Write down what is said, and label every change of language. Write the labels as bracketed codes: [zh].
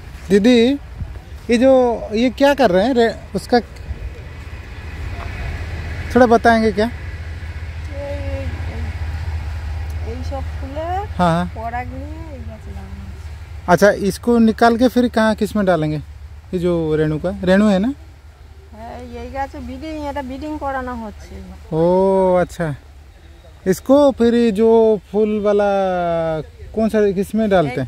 [hi] दीदी ये जो ये क्या कर रहे हैं उसका थोड़ा बताएंगे क्या? [bn] এই সব ফুলে [hi] हाँ [bn] পরাগ নিয়ে এই গাছে লাগানো আছে। [hi] अच्छा, इसको निकाल के फिर कहाँ किस में डालेंगे? ये जो रेणु है ना? [bn] হ্যাঁ এই গাছে ব্রিডিং, এটা ব্রিডিং করানো হচ্ছে। [hi] ओ अच्छा, इसको फिर ये जो फूल वाला कौन सा किस में डालते हैं?